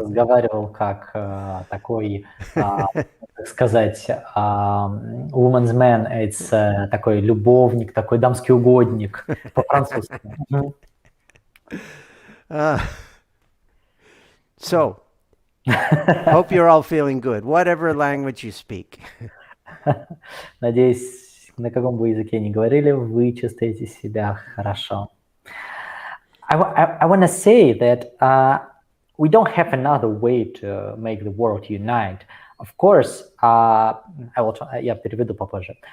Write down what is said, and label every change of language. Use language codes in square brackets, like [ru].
[ru] разговаривал как такой, так сказать, [en] woman's man, it's [ru] такой любовник, такой дамский угодник по-французски. Мгм. [en] So, hope you're all feeling good, whatever language you speak. [ru] Надеюсь, на каком бы языке ни говорили, вы чувствуете себя хорошо. [en] I want to say that we don't have another way to make the world unite. Of course, [ru] я переведу попозже.